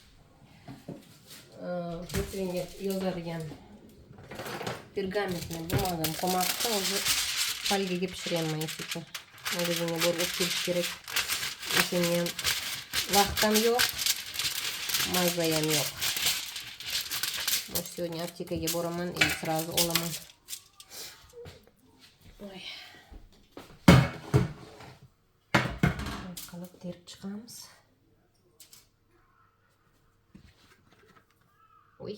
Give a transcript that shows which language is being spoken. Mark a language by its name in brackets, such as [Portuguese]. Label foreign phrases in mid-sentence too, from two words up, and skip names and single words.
[Uzbek] Противеньga yozadigan pergamentni bumag'im qolmabdi, o'zi folgaga pishiryapman esa. Magazinga borib olib kelish kerak. O'shanga ham vaqtim yo'q, mazza ham yo'q. [Russian] Сегодня аптекаga boraman и сразу olaman. [Uzbek] Ой. Qilib terib chiqamiz. Oy.